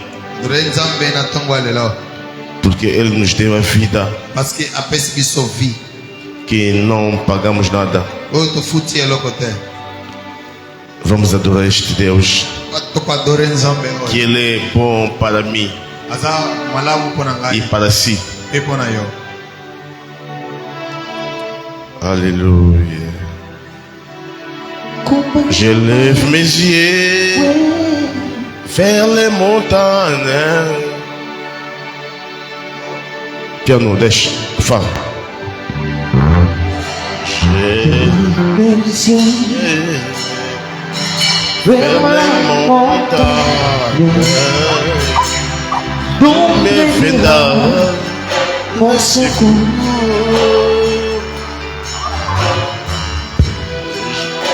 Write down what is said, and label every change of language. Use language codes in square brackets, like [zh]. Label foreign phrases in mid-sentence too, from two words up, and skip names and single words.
[pt] Porque Ele nos deu a vida. Que não pagamos nada. Vamos adorar este Deus. Que Ele é bom para mim e para si. [fr] Alléluia. Je lève mes yeux vers les montagnes. [pt] Piano, deixa, fala. [fr] Je lève mes yeux vers les montagnes. D'où me viendra mon secours?